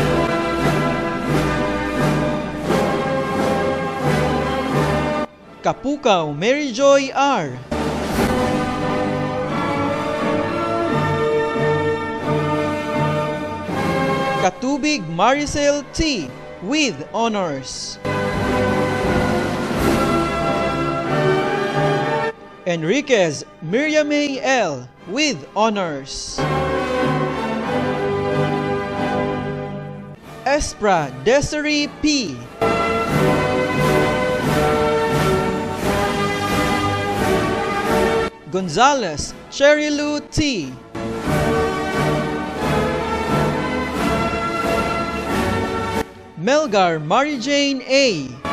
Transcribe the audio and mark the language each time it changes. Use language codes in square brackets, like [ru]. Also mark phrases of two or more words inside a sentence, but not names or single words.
[en] Kapukaw Mary Joy R. Katubig Maricel T. with honors. Enriquez Miriam A. L. with honors. Espra Desiree P. Gonzalez Cherry Lou T. Melgar Mary Jane A.